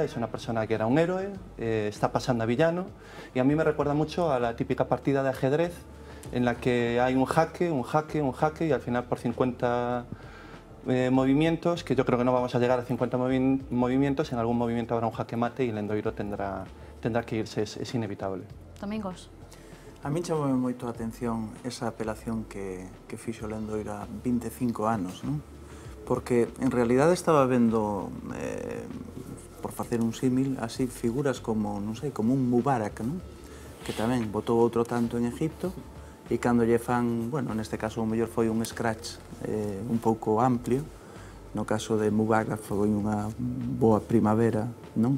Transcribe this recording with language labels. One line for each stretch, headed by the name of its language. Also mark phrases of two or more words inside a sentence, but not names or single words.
Spanish: Es una persona que era un héroe, está pasando a villano, y a mí me recuerda mucho a la típica partida de ajedrez en la que hay un jaque, y al final por 50 movimientos, que yo creo que no vamos a llegar a 50 movimientos, en algún movimiento habrá un jaque mate y Lendoiro tendrá que irse, es inevitable. Domingos.
Galician: A mí chamoume moito a atención esa apelación que fixo Lendoiro a 25 anos, non? Porque en realidade estaba vendo, por facer un símil, así figuras como, non sei, como un Mubarak, non? Que tamén botou outro tanto en Egipto e cando lle fan, bueno, neste caso o mellor foi un scratch un pouco amplio, no caso de Mubarak foi unha boa primavera, non?